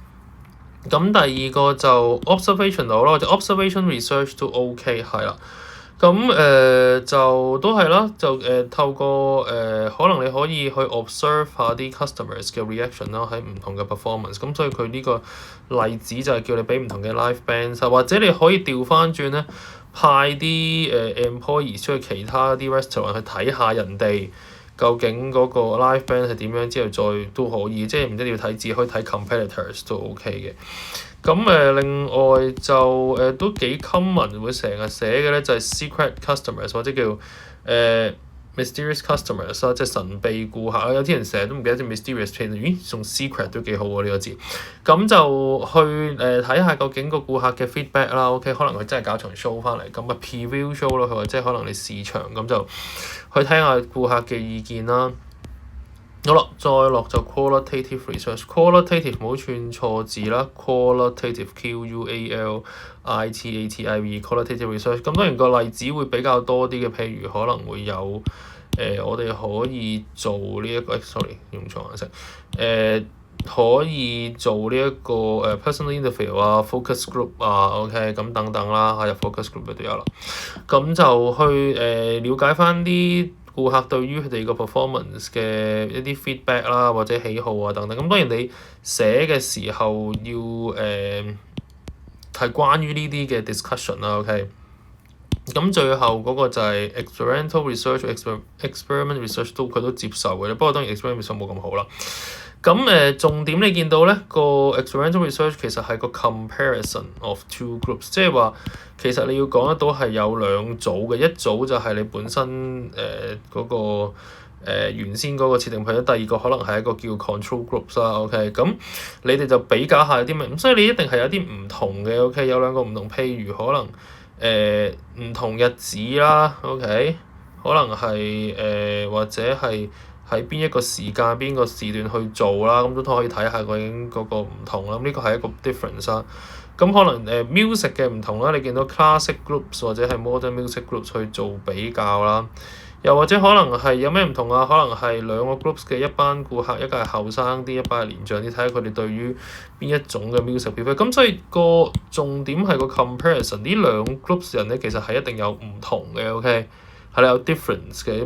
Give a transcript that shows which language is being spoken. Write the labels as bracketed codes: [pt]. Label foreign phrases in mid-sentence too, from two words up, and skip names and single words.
[yue] 咁第二個就 observational 咯，或者 [en] observation research [yue] 都 OK 係啦。咁就都係啦，就透過可能你可以去 observe 下啲 customers 嘅 reaction 啦，喺唔同嘅 performance。咁所以佢呢個例子就係叫你俾唔同嘅 [en] live bands， [yue] 或者你可以調翻轉咧，派啲employees 出去其他啲 restaurant 去睇下人哋究竟嗰個 [en] live band [yue] 係點樣，之後再都可以，即係唔一定要睇字，可以睇 competitors 都 OK 嘅。咁另外就都幾 common 會成日寫嘅咧，就係 [en] secret customers [yue] 或者叫 [en] mysterious customers [yue] 啦，即係神秘顧客啦。有啲人成日都唔記得隻 mysterious 添，咦，仲 secret 都幾好喎呢個字。咁就去睇下究竟個顧客嘅 feedback 啦。OK， 可能佢真係搞場 show 翻嚟，咁 [en] preview show [yue] 咯，佢或者可能你試場咁就去聽下顧客嘅意見啦。好啦，再落就 [en] qualitative research。 [yue] qualitative 唔好串錯字啦 ， [en] qualitative qualitative qualitative research。 [yue] 咁當然個例子會比較多啲嘅，譬如可能會有我哋可以做呢一個，sorry 用錯顏色，可以做呢一個 [en] personal interview [yue] 啊 ， [en] focus group [yue] 啊 ，OK 咁等等啦，入 [en] focus group [yue] 都有啦。咁就去了解翻啲顧客對於佢哋個 performance 嘅一啲 feedback 啦，或者喜好啊等等。咁當然你寫嘅時候要係關於呢啲嘅 discussion 啦。OK， 咁最後嗰個就係 [en] experimental research、experiment research [yue] 佢都接受嘅，不過當然 [en] experiment research [yue] 冇咁好啦。咁重點你見到咧，個 [en] experimental research [yue] 其實係個 [en] comparison of two groups， [yue] 即係話其實你要講得到係有2組嘅，一組就係你本身嗰個原先嗰個設定配，第二個可能係一個叫 [en] control groups [yue] 啦。OK， 咁你哋就比較下有啲咩，咁所以你一定係有啲唔同嘅。OK， 有2個唔同，譬如可能唔同日子啦。OK， 可能係或者係喺邊一個時間、邊個時段去做啦，咁都可以睇下究竟嗰個唔同啦。咁呢個係一個 difference 啦。咁可能music 嘅唔同啦，你見到 [en] classic groups [yue] 或者係 [en] modern music groups [yue] 去做比較啦。又或者可能係有咩唔同啊？可能係兩個 groups 嘅一班顧客，一個係後生啲，一班係年長啲，睇下佢哋對於邊一種嘅 [en] music prefer。 [yue] 咁所以個重點係個 comparison，呢兩 groups 人咧其實係一定有唔同嘅，OK，係啦有 difference 嘅。